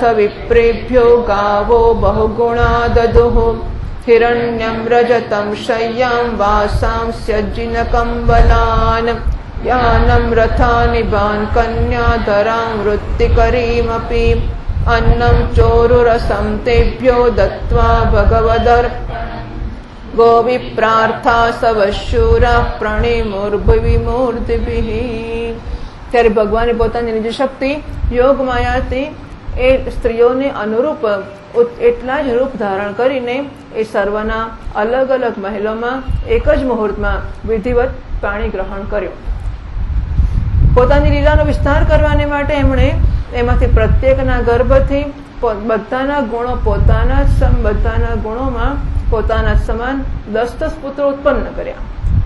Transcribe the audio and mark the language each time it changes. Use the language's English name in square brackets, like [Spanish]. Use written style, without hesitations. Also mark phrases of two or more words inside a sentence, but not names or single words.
[Sanskrit] विप्रेभ्यो गावो बहुगुणा ददुः हिरण्यं रजतं शय्यां वासांस्यज्जिनकम्बलान् यानं रथानि बान् कन्याधरां वृत्तिकरीमपि अन्नं चोरुरसं तेभ्यो दत्त्वा भगवदर् गोविप्रार्था सवशूराः प्रणिमुर्भुविमूर्तिभिः. [Gujarati] ત્યારે ભગવાને પોતાની નિજ શક્તિ યોગ માયાથી એ સ્ત્રીઓને અનુરૂપ એટલા જ રૂપ ધારણ કરીને એ સર્વના અલગ અલગ મહેલોમાં એક જ મુહૂર્તમાં વિધિવત પાણી ગ્રહણ કર્યું. પોતાની લીલાનો વિસ્તાર કરવાને માટે એમણે એમાંથી પ્રત્યેકના ગર્ભથી બધાના ગુણો બધાના ગુણોમાં પોતાના સમાન 10 પુત્રો ઉત્પન્ન કર્યા.